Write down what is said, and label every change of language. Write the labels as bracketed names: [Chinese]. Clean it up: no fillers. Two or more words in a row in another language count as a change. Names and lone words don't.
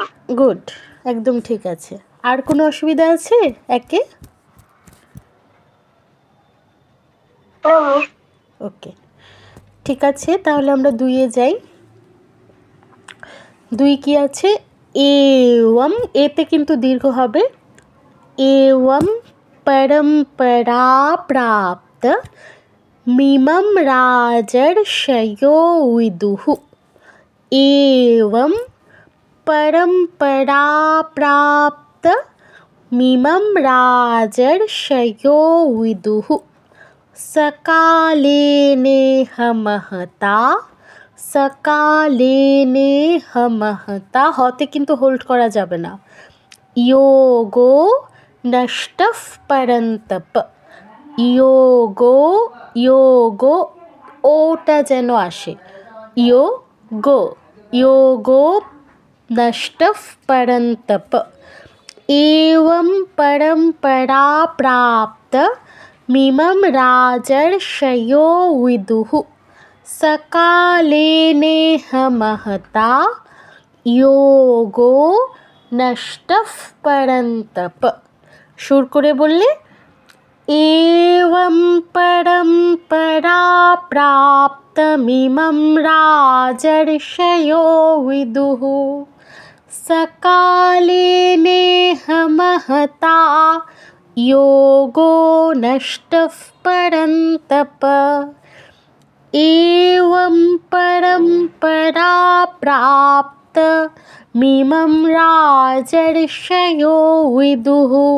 [Bangla] গুড, একদম ঠিক আছে। আর কোনো অসুবিধা আছে একে? ওকে, ঠিক আছে, তাহলে আমরা দুইয়ে যাই। দুই কি আছে एवं এতে কিন্তু দীর্ঘ হবে [Sanskrit] एवं परंपरा प्राप्त मिमं राजर्षयो विदुः एवं परंपरा प्राप्त मिमं राजर्षयो विदुः सकालेनेह महता सकालेनेह महता [Bangla] হতে কিন্তু হোল্ড করা যাবে না [Sanskrit] योगो नष्टः परन्तप योगो योगो [Bangla] ওটা যেন আসে [Sanskrit] योगो योगो नष्टः परन्तप एवं परंपरा प्राप्त मिमं राजर्षयो विदुः सकालेनेह महता योगो नष्टः परन्तप [Bangla] সুর করে বললে [Sanskrit] एवं परंपरा प्राप्त मिमं राजर्षयो विदुः सकालेनेह महता योगो नष्टः परन्तप एवं परंपरा प्राप्त मिमं राजर्षयो विदुः